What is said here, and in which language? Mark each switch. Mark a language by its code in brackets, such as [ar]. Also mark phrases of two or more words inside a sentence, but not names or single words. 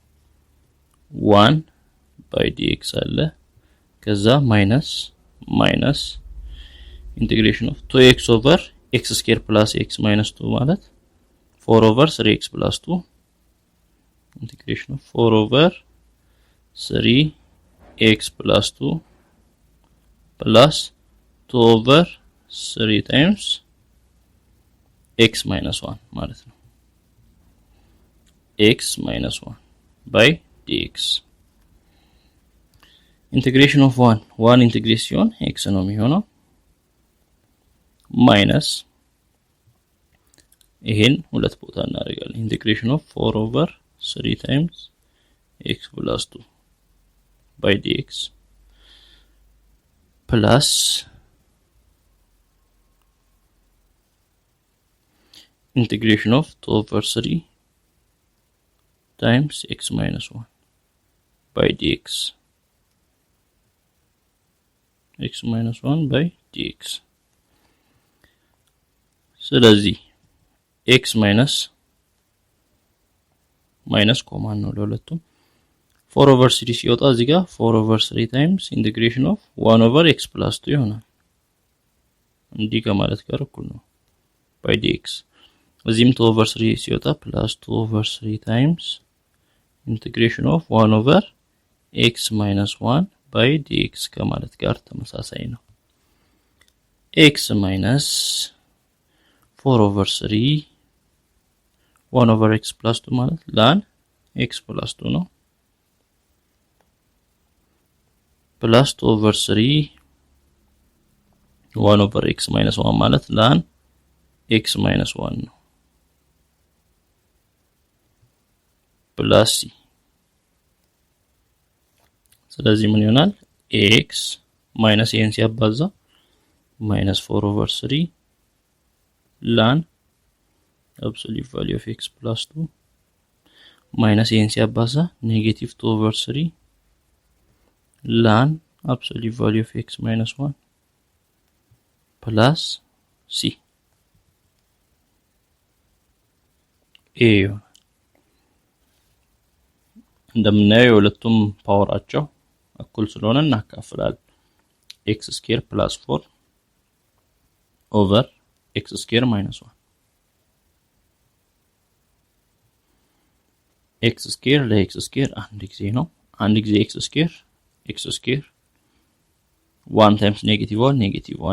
[en] 1 by dx [am] አለ ከዛ [en] minus integration of 2x over x square plus x minus 2 [am] ማለት [en] 4 over 3x plus 2 integration of 4 over 3x plus 2 plus 2 over 3 times x minus 1 [am] ማለት ነው [en] x minus 1 by dx integration of 1 integration x [am] ነው የሚሆነው [en] minus [am] ይሄን ሁለት ቦታ እናደርጋለን [en] integration of 4 over 3 times x plus 2 by dx plus integration of 2 over 3 times x minus 1 by dx. x minus 1 by dx. [am] ስለዚህ [en] x minus common [am] ነው ለሁለቱም [en] 4 over 3 [am] ሲወጣ እዚህ ጋር [en] 4 over 3 times integration of 1 over x plus 2 ይሆናል። እንዲህ ከማለት ጋር እኩል ነው by dx። እዚህም 2 over 3 ሲወጣ plus 2 over 3 times integration of 1 over x minus 1 by dx ከማለት ጋር ተመሳሳይ ነው። x minus 4 over 3 1 over x plus 2 ማለት ln x plus 2 ነው plus 2 over 3 1 over x minus 1 ማለት ln x minus 1 ነው plus c። [am] ስለዚህ ምን ይሆናል [en] x minus n [am] ሲያባዛ [en] minus 4 over 3 ln absolute value of x plus 2 minus n [am] ሲያባዛ [en] negative 2 over 3 ln absolute value of x minus 1 plus c a [am] እንደምናየው የሁለቱም ፓወራቸው እኩል ስለሆነ እናካፍላለን [en] x square plus 4 over x square minus 1 x square [am] ለ [en] x square [am] አንድ ጊዜ ነው አንድ ጊዜ [en] x square 1 times negative 1